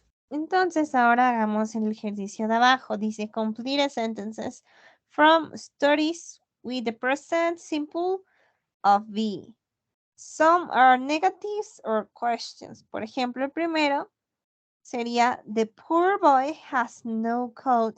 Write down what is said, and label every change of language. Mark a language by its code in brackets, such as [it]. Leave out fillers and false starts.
[es] Entonces ahora hagamos el ejercicio de abajo. Dice [en] complete sentences from studies with the present simple of be. Some are negatives or questions. [es] Por ejemplo, el primero sería [en] the poor boy has no coat.